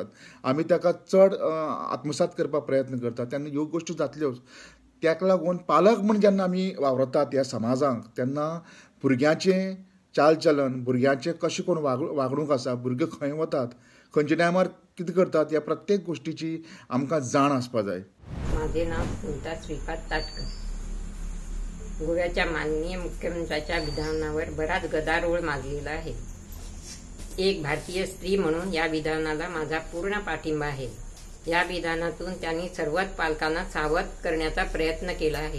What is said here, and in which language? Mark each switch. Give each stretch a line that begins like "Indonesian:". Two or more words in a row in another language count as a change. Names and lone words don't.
Konkani: आमी ताका चड आत्मसात करपाक प्रयत्न करतात. तेन्ना ह्यो गोश्टी जातल्योच. त्याक लागून पालक म्हूण जेन्ना आमी वावरतात ह्या समाजांक तेन्ना भुरग्याचें चालचलन, भुरग्याचें कशें करून वागणूक आसा, भुरगे खंय वतात, खंयच्या टायमार कितें करतात, ह्या प्रत्येक गोश्टीची आमकां जाण आसपाक जाय.
Marathi: माझे नाव सुनीता श्रीपाद ताटकर. गोव्याच्या माननीय मुख्यमंत्र्यांच्या विधानावर बराच गदारोळ माजलेला आहे. एक भारतीय स्त्री म्हणून या विधानाला माझा पूर्ण पाठिंबा आहे. या विधानातून त्यांनी सर्वच पालकांना सावध करण्याचा प्रयत्न केला आहे.